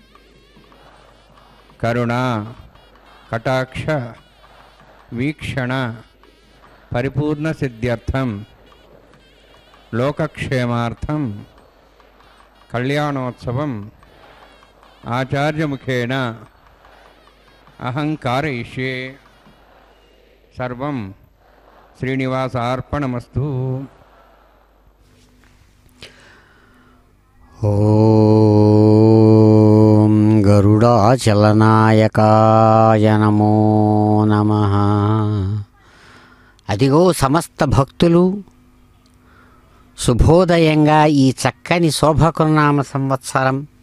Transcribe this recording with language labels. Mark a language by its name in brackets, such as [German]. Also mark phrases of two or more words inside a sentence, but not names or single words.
[Sanskrit] करुणा कटाक्ष वीक्षण परिपूर्ण सिद्ध्यर्थं लोकक्षेमार्थं कल्याणोत्सवम् आचार्यमुखेन अहं कारयिष्ये। सर्वं श्रीनिवासार्पणमस्तु। ఓం గరుడాచలనాయకాయ నమో నమః. [Telugu] అదిగో సమస్త భక్తులు శుభోదయంగా ఈ చక్కని శోభకృనామ సంవత్సరం